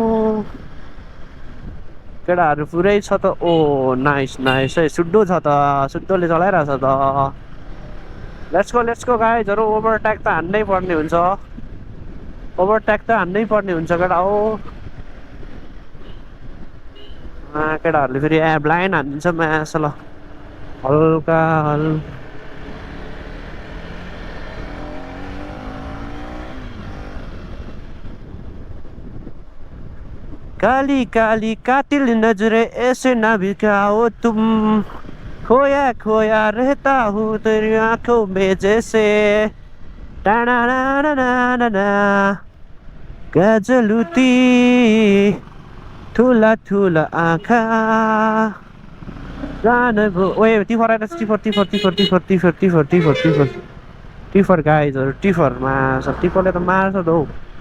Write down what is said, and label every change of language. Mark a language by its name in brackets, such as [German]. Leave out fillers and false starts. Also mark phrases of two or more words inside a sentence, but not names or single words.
[Nepali] केटाहरू पुरै छ त ओ नाइस नाइस है सुड्डो छ त सुड्डोले चलाइरहेछ त [English] let's go [Nepali] गाइजहरू ओभरटेक त हान्नै पर्ने हुन्छ ओभरटेक त हान्नै पर्ने हुन्छ केटा हो केटाहरूले फेरि ब्लाइन्ड हानिदिन्छ म्यास ल हल्का काली [Hindi] काली कातिल नजरे ऐसे ना भिखाओ तुम खोया खोया रहता हूँ तेरी आंखों में जैसे टाना ना ना ना ना ना गजलुती [Nepali] ठुला ठुला आँखा जान भो ओए टिफर आएर टिफर टिफर गाइजहरू टिफरमा टिफरले त मार्छ त हौ